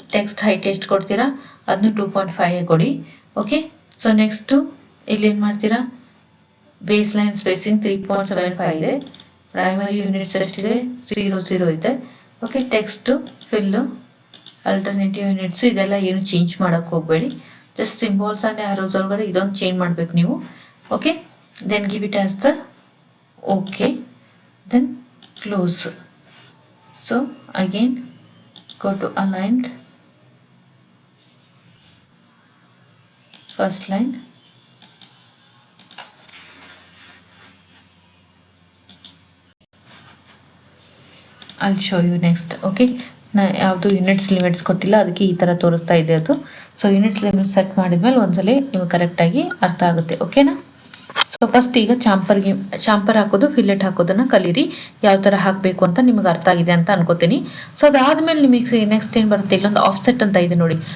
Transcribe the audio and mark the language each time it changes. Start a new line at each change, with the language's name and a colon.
Kannada: Text height ಎಷ್ಟು ಕೊಡ್ತೀರಾ ಅದನ್ನು 2.5 ಕೊಡಿ. ಓಕೆ, ಸೊ ನೆಕ್ಸ್ಟ್ ಇಲ್ಲಿ ಏನು ಮಾಡ್ತೀರಾ, ಬೇಸ್ ಲೈನ್ ಸ್ಪೇಸಿಂಗ್ 3.75 ಇದೆ, ಪ್ರೈಮರಿ ಯೂನಿಟ್ಸ್ ಎಷ್ಟಿದೆ 00 ಇದೆ. Okay, text Phil alternative units ಇದೆಲ್ಲ ಏನು ಚೇಂಜ್ ಮಾಡೋಕ್ಕೆ ಹೋಗಬೇಡಿ, ಜಸ್ಟ್ ಸಿಂಬಾಲ್ಸ್ ಆ್ಯಂಡ್ ಆರೋಸ್ ಒಳಗಡೆ ಇದೊಂದು ಚೇಂಜ್ ಮಾಡಬೇಕು ನೀವು.
English: Okay, then give it as the okay, then close. So again go to aligned, first line, I'll show you next.
Kannada: Okay, ನಾ ಯಾವುದು ಯೂನಿಟ್ಸ್ ಲಿಮಿಟ್ಸ್ ಕೊಟ್ಟಿಲ್ಲ, ಅದಕ್ಕೆ ಈ ಥರ ತೋರಿಸ್ತಾ ಇದೆ ಅದು. ಸೊ ಯೂನಿಟ್ಸ್ ಲಿಮಿಟ್ ಸೆಟ್ ಮಾಡಿದ್ಮೇಲೆ ಒಂದ್ಸಲಿ ನಿಮಗೆ ಕರೆಕ್ಟಾಗಿ ಅರ್ಥ ಆಗುತ್ತೆ. ಓಕೆನಾ? ಸೊ ಫಸ್ಟ್ ಈಗ ಚಾಂಪರ್ ಹಾಕೋದು, ಫಿಲೆಟ್ ಹಾಕೋದನ್ನ ಕಲೀರಿ, ಯಾವ ಥರ ಹಾಕಬೇಕು ಅಂತ ನಿಮಗೆ ಅರ್ಥ ಆಗಿದೆ ಅಂತ ಅನ್ಕೋತೀನಿ. ಸೊ ಅದಾದ್ಮೇಲೆ ನಿಮಗೆ ನೆಕ್ಸ್ಟ್ ಏನು ಬರುತ್ತೆ, ಇಲ್ಲೊಂದು ಆಫ್ಸೆಟ್ ಅಂತ ಇದೆ ನೋಡಿ.